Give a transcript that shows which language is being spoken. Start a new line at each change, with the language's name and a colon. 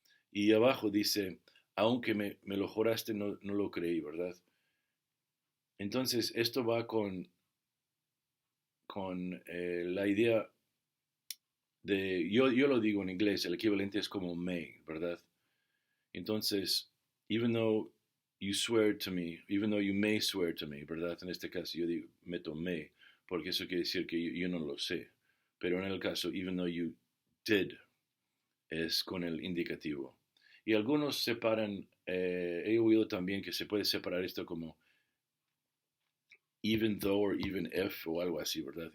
Spanish: Y abajo dice, aunque me lo juraste, no lo creí, ¿verdad? Entonces, esto va con la idea yo lo digo en inglés, el equivalente es como may, ¿verdad?
English: Entonces, even though you swear to me, even though you may swear to me, ¿verdad?
Spanish: En este caso yo digo, meto may, porque eso quiere decir que yo no lo sé. Pero en el caso, even though you did, es con el indicativo. Y algunos separan, he oído también que se puede separar esto como even though or even if o algo así, ¿verdad?